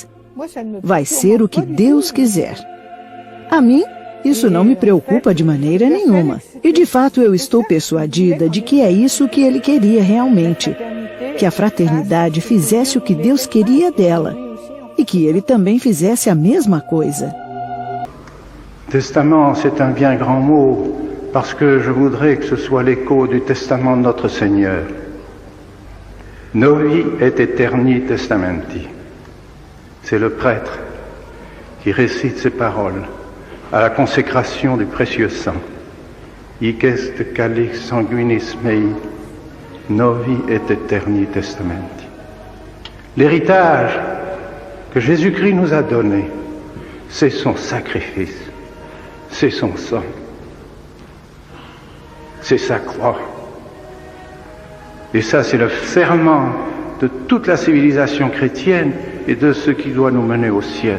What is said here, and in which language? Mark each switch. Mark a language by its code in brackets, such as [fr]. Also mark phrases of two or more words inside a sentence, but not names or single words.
[pt] Vai ser o que Deus quiser. A mim, isso não me preocupa de maneira nenhuma. E de fato eu estou persuadida de que é isso que ele queria realmente. Que a fraternidade fizesse o que Deus queria dela. E que ele também fizesse a mesma coisa. [fr] Testament, c'est un bien grand mot, parce que je voudrais que ce soit l'écho du testament de notre Seigneur. [la] Novi et aeterni testamenti. [fr] C'est le prêtre qui récite ces paroles à la consécration du précieux sang. [la] Hic est calix sanguinis mei, novi et aeterni testamenti. [fr] L'héritage que Jésus-Christ nous a donné, c'est son sacrifice. C'est son sang, c'est sa croix. Et ça, c'est le ferment de toute la civilisation chrétienne et de ce qui doit nous mener au ciel.